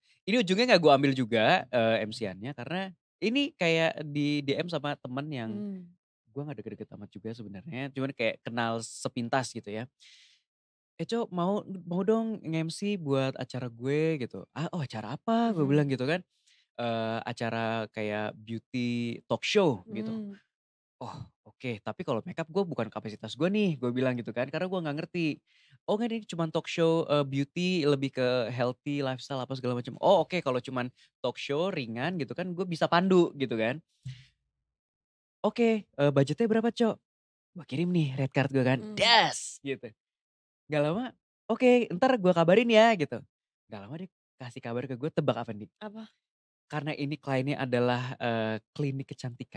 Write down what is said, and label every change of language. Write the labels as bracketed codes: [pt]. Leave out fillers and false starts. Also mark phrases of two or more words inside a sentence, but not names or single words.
[id] Ini ujungnya gak gue ambil juga MC-annya karena ini kayak di DM sama temen yang gue gak deket-deket amat juga sebenarnya. Cuman kayak kenal sepintas gitu ya. Cok mau dong nge-MC buat acara gue gitu. Acara apa? Gue bilang gitu kan. Acara kayak [en] beauty talk show [id] gitu. Oke, tapi kalau makeup gue bukan kapasitas gue nih, gue bilang gitu kan, karena gue nggak ngerti. Oh nggak, ini cuma [en] talk show beauty, [id] lebih ke [en] healthy lifestyle [id] apa segala macam. Oke, kalau cuma [en] talk show [id] ringan gitu kan, gue bisa pandu gitu kan. Oke, budgetnya berapa Cok? Gue kirim nih [en] red card [id] gue kan, das gitu. Gak lama, oke ntar gue kabarin ya gitu. Gak lama dia kasih kabar ke gue, tebak apa nih? Apa? Karena ini kliennya adalah klinik kecantikan.